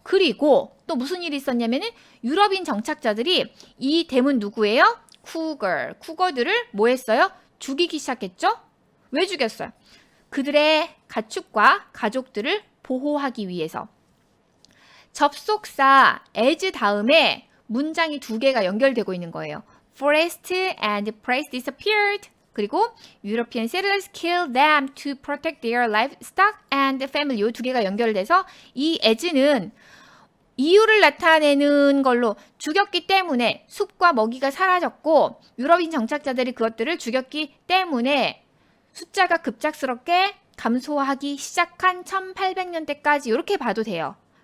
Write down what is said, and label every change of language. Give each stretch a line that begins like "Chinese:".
Korean: 그리고 또 무슨 일이 있었냐면은 유럽인 정착자들이 이 대문 누구예요? 쿠거들을 뭐 했어요? 죽이기 시작했죠? 왜 죽였어요? 그들의 가축과 가족들을 보호하기 위해서. 접속사 as 다음에 문장이 두 개가 연결되고 있는 거예요.
English: Forest and prey disappeared.
Korean: 그리고
English: European settlers killed them to protect their livestock and family.
Korean: 이 두 개가 연결돼서 이 as는 이유를 나타내는 걸로 죽였기 때문에 숲과 먹이가 사라졌고 유럽인 정착자들이 그것들을 죽였기 때문에 숫자가 급작스럽게 감소하기 시작한 1800년대까지 이렇게 봐도 돼요.